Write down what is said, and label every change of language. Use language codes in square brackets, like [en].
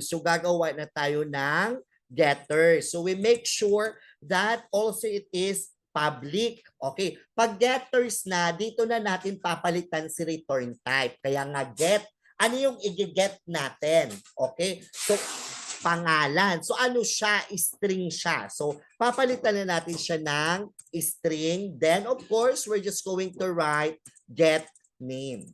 [tl] So gagawa na tayo ng getter. [en] So we make sure that also it is public. [tl] Okay. Pag getters na, dito na natin papalitan si return type. Kaya nga get, ano yung i-get natin? Okay. So pangalan. So ano siya? String siya. So papalitan na natin siya ng string. [en] Then of course, we're just going to write get name.